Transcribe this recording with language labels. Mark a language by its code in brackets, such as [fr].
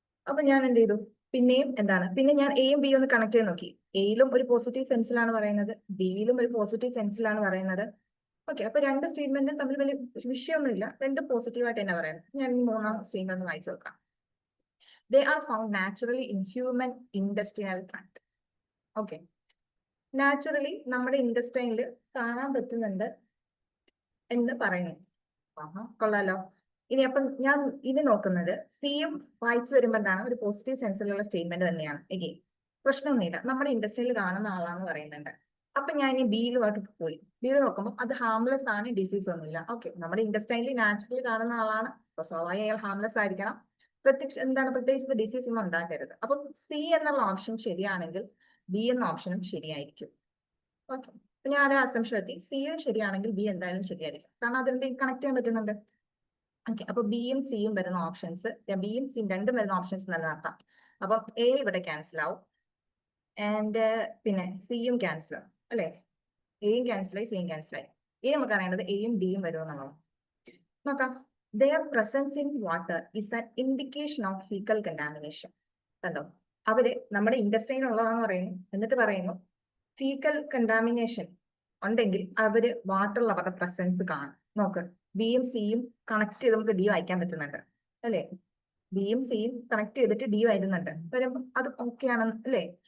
[ml] അപ്പൊ ഞാൻ എന്ത് ചെയ്തു, പിന്നെയും എന്താണ്, പിന്നെ ഞാൻ എയും ബിയും ഒന്ന് കണക്ട് ചെയ്ത് നോക്കി. എയിലും ഒരു പോസിറ്റീവ് സെൻസിലാണ് പറയുന്നത്, ബിയിലും ഒരു പോസിറ്റീവ് സെൻസിലാണ് പറയുന്നത്. ഓക്കെ, അപ്പൊ രണ്ട് സ്റ്റേറ്റ്മെന്റും തമ്മിൽ വലിയ വിഷയമൊന്നുമില്ല, രണ്ടും പോസിറ്റീവായിട്ട് തന്നെ പറയുന്നത്. ഞാൻ ഈ മൂന്നാം സ്റ്റേറ്റ്മെന്റ് ഒന്ന് വായിച്ചു നോക്കാം. [en] They are found naturally in human intestinal tract. [ml] Okay, naturally നമ്മുടെ ഇൻഡസ്റ്റൈനിൽ കാണാൻ പറ്റുന്നുണ്ട് എന്ന് പറയുന്നു. കൊള്ളാലോ. ഇനി അപ്പം ഞാൻ ഇനി നോക്കുന്നത് സിയും വായിച്ചു വരുമ്പോ എന്താണ്, ഒരു പോസിറ്റീവ് സെൻസിലുള്ള സ്റ്റേറ്റ്മെന്റ് തന്നെയാണ്. എഗെയിൻ പ്രശ്നമൊന്നുമില്ല, നമ്മുടെ ഇൻഡസ്ട്രിയിൽ കാണുന്ന ആളാന്ന് പറയുന്നുണ്ട്. അപ്പൊ ഞാൻ ഇനി ബിയിലുമായിട്ട് പോയി. ബിയിൽ നോക്കുമ്പോൾ അത് ഹാംലെസ് ആണ്, ഡിസീസ് ഒന്നുമില്ല. ഓക്കെ, നമ്മുടെ ഇൻഡസ്ട്രിയിൽ നാച്ചുറലി കാണുന്ന ആളാണ്, അപ്പൊ സ്വാഭാവികം അയാൾ ഹാംലെസ് ആയിരിക്കണം. പ്രത്യേകിച്ച് ഡിസീസ് ഒന്നും ഉണ്ടാക്കരുത്. അപ്പൊ സി എന്നുള്ള ഓപ്ഷൻ ശരിയാണെങ്കിൽ ബി എന്ന ഓപ്ഷനും ശരിയായിരിക്കും. ഓക്കെ, അപ്പൊ ഞാൻ ആ അസംഷൻ എത്തി, സിയും ശരിയാണെങ്കിൽ ബി എന്തായാലും ശരിയായിരിക്കും, കാരണം അതിലെന്തെങ്കിലും കണക്ട് ചെയ്യാൻ പറ്റുന്നുണ്ട്. ഓക്കെ, അപ്പൊ ബിയും സിയും വരുന്ന ഓപ്ഷൻസ്, ബിയും സിയും രണ്ടും വരുന്ന ഓപ്ഷൻസ് നിലനിർത്താം. അപ്പം എ ഇവിടെ ക്യാൻസൽ ആവും, ആൻഡ് പിന്നെ സിയും ക്യാൻസൽ ആവും അല്ലെ. എയും ക്യാൻസൽ ആയി, സിയും ക്യാൻസൽ ആയി. ഇനി നമുക്ക് അറിയേണ്ടത് എയും ഡിയും വരും എന്നുള്ളത്. നോക്കാം. [en] Their presence in water is an indication of fecal contamination. [ml] കണ്ടോ, അവര് നമ്മുടെ ഇൻഡസ്ട്രിയിൽ ഉള്ളതാന്ന് പറയുന്നു, എന്നിട്ട് പറയുന്നു ഫീക്കൽ കണ്ടാമിനേഷൻ ഉണ്ടെങ്കിൽ അവര് വാട്ടറിൽ അവരുടെ പ്രസൻസ് കാണും. നോക്ക്, ബിയും സിയും കണക്ട് ചെയ്ത് നമുക്ക് ഡി വായിക്കാൻ പറ്റുന്നുണ്ട് അല്ലെ. ബിയും സിയും കണക്ട് ചെയ്തിട്ട് ഡി വരുന്നുണ്ട്, വരുമ്പോ അത് ഓക്കെ ആണ് അല്ലെ.